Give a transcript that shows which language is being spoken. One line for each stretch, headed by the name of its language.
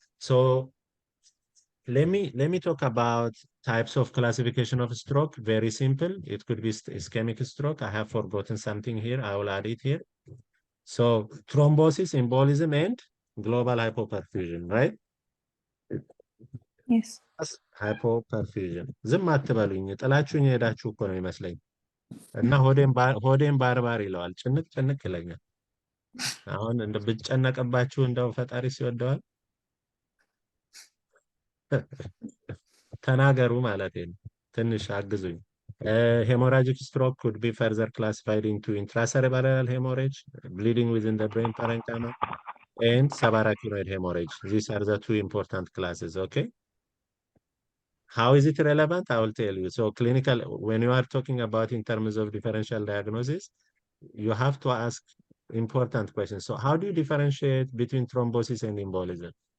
English: So let me talk about types of classification of stroke. Very simple. It could be ischemic stroke. I have forgotten something here. I will add it here. So thrombosis, embolism, and global hypoperfusion, right? Yes.
Amharic: ሃይፖፐርፊዥን ዝም አትበሉኝ። ጥላችሁኝ ሄዳችሁ እኮ ነው ይመስለኝ። እና ሆዴን ባርባር ይለዋል። ጭንቅ ጭንቅ ይለኛል። አሁን እንደ ብጨነቅባችሁ እንደው ፈጣሪ ሲወደዋል ተናገሩ ማለት ነው። ትንሽ አግዙኝ።
English: Hemorrhagic stroke could be further classified into intracerebral hemorrhage, bleeding within the brain parenchyma, and subarachnoid hemorrhage. These are the two important classes, okay? How is it relevant? I will tell you. So clinical, when you are talking about in terms of differential diagnosis, you have to ask important questions. So how do you differentiate between thrombosis and embolism?